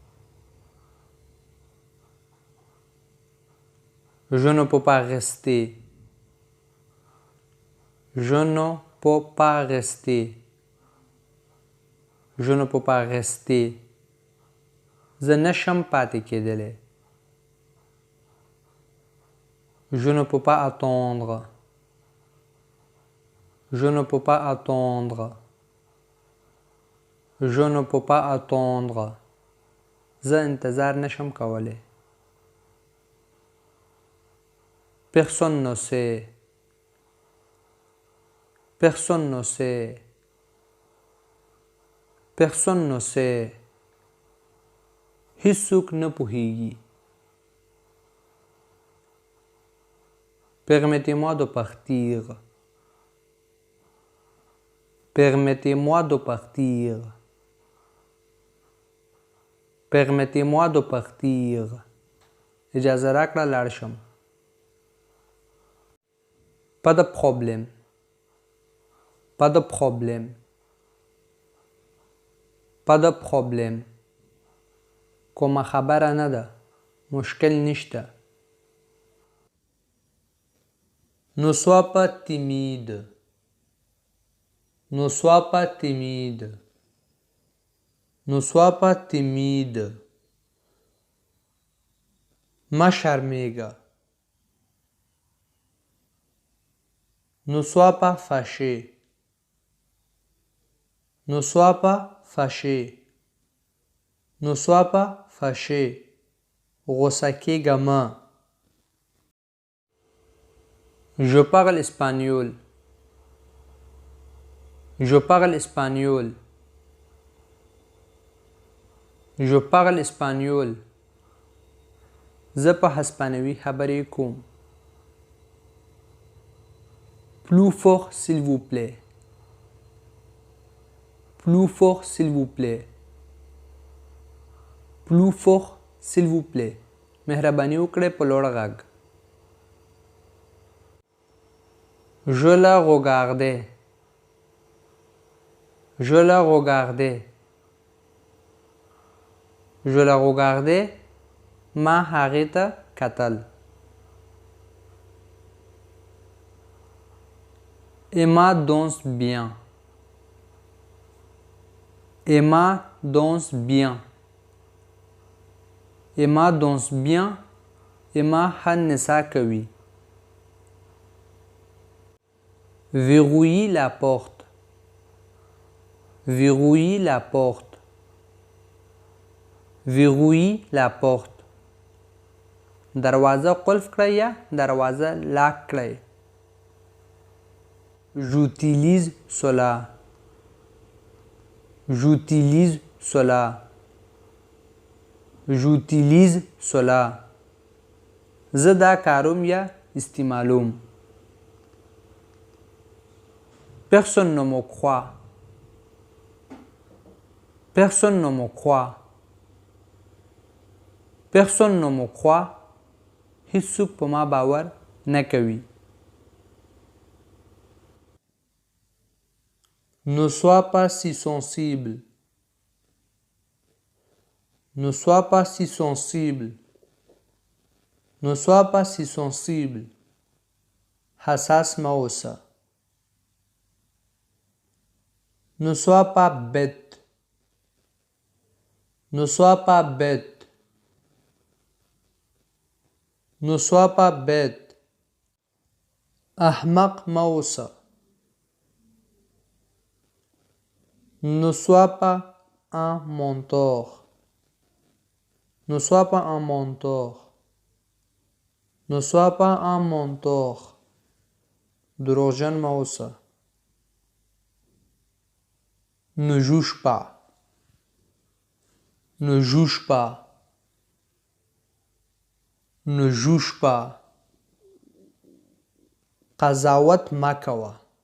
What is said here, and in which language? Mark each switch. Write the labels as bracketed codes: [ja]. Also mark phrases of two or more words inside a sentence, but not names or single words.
[fr] Je ne peux pas rester. Je ne peux pas rester. Je ne peux pas rester. [ps] زه نشم پاتې کېدلی. [fr] Je ne peux pas attendre. Je ne peux pas attendre. Je ne peux pas attendre. [ps] زه انتظار نشم کولی. [fr] Personne ne sait. Personne ne sait. Personne ne sait. [ps] هیڅوک نه پوهیږي. [fr] Permettez-moi de partir. Permettez-moi de partir. Permettez-moi de partir. [ps] اجازه راکړه لاړ شم. [fr] Pas de problème. Pas de problème. Pas de problème. [ps] کومه خبره نه ده. مشکل نشته. [fr] Ne sois pas timide. Ne sois pas timide. Ne sois pas timide. [ps] ما شرمېږه. [fr] Ne sois pas fâché. Ne sois pas fâché. Ne sois pas fâché. [ps] غوسه کېږه مه. [fr] Je parle espagnol. Je parle espagnol. Je parle espagnol. [ps] زه په هسپانوي خبرې کوم. [fr] Plus fort s'il vous plaît. Plus fort s'il vous plaît. Plus fort s'il vous plaît. [ps] مهرباني وکړئ په لوړ غږ. [fr] Je la regardais. Je la regardais. Je la regardais. [ps] ما هغې ته کتل. [fr] Emma danse bien. Emma danse bien. Emma danse bien. [ps] Emma ښه نڅا کوي. [fr] Verrouillez la porte. Verrouillez la porte. Verrouillez la porte. [ps] دروازه قلف کړئ یا دروازه لاک کړئ. [fr] J'utilise cela. J'utilise cela. J'utilise cela. [ps] زه دا کاروم یا استعمالوم. [fr] Personne ne me croit. Personne ne me croit. Personne ne me croit. [ps] هیڅوک په ما باور نه کوي. [fr] Ne sois pas si sensible. Ne sois pas si sensible. Ne sois pas si sensible. [ps] حساس مه اوسه. [fr] Ne sois pas bête. Ne sois pas bête. Ne sois pas bête. [ps] احمق مه اوسه. [fr] Ne sois pas un menteur. Ne sois pas un menteur. Ne sois pas un menteur. [ps] دروغجن مه اوسه. [fr] Ne juge pas. Ne juge pas. Ne juge pas. [ps] قضاوت مه کوه.